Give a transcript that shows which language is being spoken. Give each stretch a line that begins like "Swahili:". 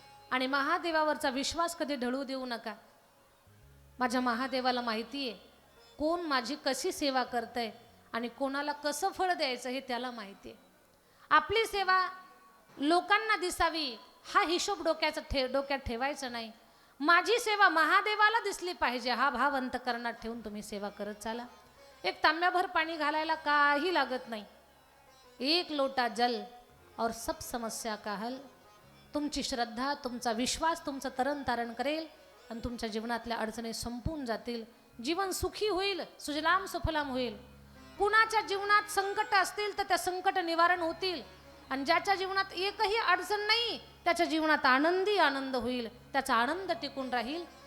Marathi: आणि महादेवावरचा विश्वास कधी ढळू देऊ नका. माझ्या महादेवाला माहिती आहे कोण माझी कशी सेवा करतंय आणि कोणाला कसं फळ द्यायचं हे त्याला माहिती आहे. आपली सेवा लोकांना दिसावी हा हिशोब डोक्यात ठेवायचा नाही. माझी सेवा महादेवाला दिसली पाहिजे हा भाव अंतकरणात ठेवून तुम्ही सेवा करत चाला. एक तांब्याभर पाणी घालायला काही लागत नाही.
Hindi: एक लोटा जल और सब समस्या का हल.
Marathi: तुमची श्रद्धा, तुमचा विश्वास तुमचं तरण तारण करेल आणि तुमच्या जीवनातल्या अडचणी संपून जातील. जीवन सुखी होईल, सुजलाम सुफलाम होईल. कुणाच्या जीवनात संकट असतील तर त्या संकट निवारण होतील आणि ज्याच्या जीवनात एकही अडचण नाही त्याच्या जीवनात आनंदी आनंद होईल, त्याचा आनंद टिकून राहील.